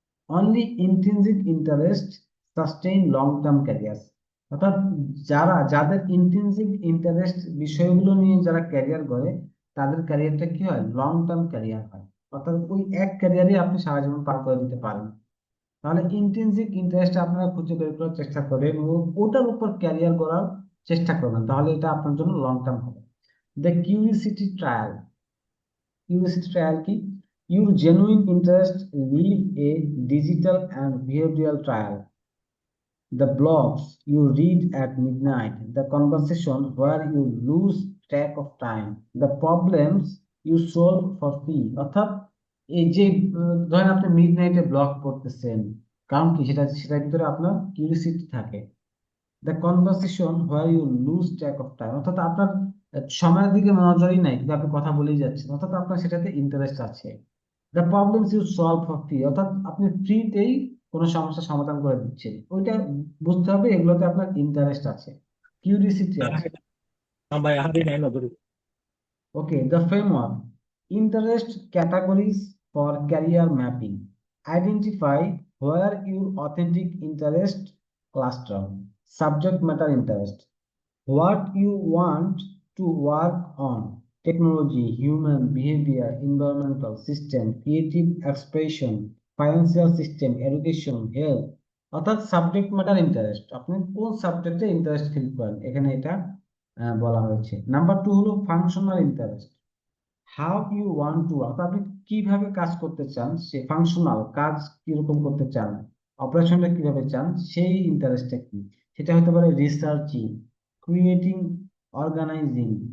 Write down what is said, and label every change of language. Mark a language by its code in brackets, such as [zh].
[en] only intrinsic interest sustain long term career, [bn] অর্থাৎ যাদের intrinsic interest বিষয়গুলো নিয়ে যারা ক্যারিয়ার করে তাদের ক্যারিয়ারটা কি হয়? লং টার্ম ক্যারিয়ার হয়, অর্থাৎ ওই এক ক্যারিয়ারে আপনি সারা জীবন পার করে দিতে পারেন। তাহলে ইন্ট্রিনসিক ইন্টারেস্ট আপনারা খুঁজে বের করার চেষ্টা করবেন এবং ওটার উপর ক্যারিয়ার করার চেষ্টা করবেন, তাহলে এটা আপনার জন্য লং টার্ম হবে। [en] The curiosity trial. Curiosity trial [bn] কি? [en] Your genuine interest leave a digital and behavioral trial. The blogs you read at midnight, the conversation where you lose track of time, the problems you solve for free. [bn] অর্থাৎ এই যে ধরেন আপনি mid নাইটে blog পড়তেছেন, কারণ কি? সেটার ভিতরে আপনার কিউরিসিটি থাকে। [en] the conversation where you lose track of time, [bn] অর্থাৎ আপনার সময়ের দিকে নজরই নাই কিন্তু আপনি কথা বলেই যাচ্ছেন, অর্থাৎ আপনার সেটাতে ইন্টারেস্ট আছে। [en] the problems you solve for free, [bn] অর্থাৎ আপনি ফ্রিতেই কোনো সমস্যার সমাধান করে দিচ্ছেন, ওইটা বুঝতে হবে এগুলোতে আপনার ইন্টারেস্ট আছে, কিউরিসিটি আছে। ভাই হাতে নেয় না ধরে। [en] Okay, the framework. Interest categories for career mapping. Identify where your authentic interest cluster. Subject matter interest. What you want to work on. Technology, human behavior, environmental system, creative expression, financial system, education, health. [bn] অর্থাৎ subject matter interest, আপনি কোন সাবজেক্টে interest feel করেন এখানে এটা বলা হয়েছে। Number 2 হলো functional interest, [en] how you want to, [bn] অর্থাৎ আপনি কিভাবে কাজ করতে চান, সে ফাংশনাল কাজ কিরকম করতে চান, অপারেশনটা কিভাবে চান, সেই ইন্টারেস্টটা কি। সেটা হতে পারে রিসার্চিং, ক্রিয়েটিং, অর্গানাইজিং,